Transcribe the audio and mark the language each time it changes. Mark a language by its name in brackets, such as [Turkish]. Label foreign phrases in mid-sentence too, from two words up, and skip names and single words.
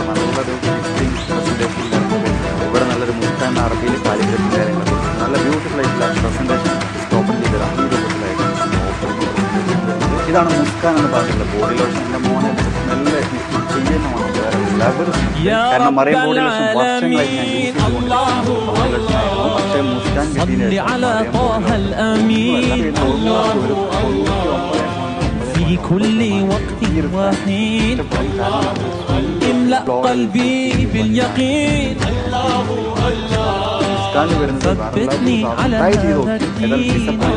[Malayalam] നല്ലൊരു ഇവിടെ നല്ലൊരു മുസ്കാൻ അറബിയിൽ കാലിഗ്രഫി കാര്യങ്ങളൊക്കെ നല്ല ബ്യൂട്ടിഫുൾ ആയിട്ടുള്ള [English] presentation open [Malayalam] ചെയ്തതാണ്. ഈ രൂപത്തിലായിട്ട് ഇതാണ് മുസ്കാൻ എന്ന് പറഞ്ഞിട്ടുള്ള [English] body lotion. [Malayalam] എൻ്റെ മോനെ സ്മെല്ല് ചെയ്യുന്നതാണ് കാരണം മറിയം [English] body lotion [Malayalam] വർഷങ്ങളായി ഞാൻ യൂസ് ചെയ്തുകൊണ്ടിരിക്കുന്നു. പക്ഷേ മുസ്കാൻ കിട്ടിയതിന് [Arabic] في كل وقت وحين املأ قلبي باليقين ثبتني على هذا الدين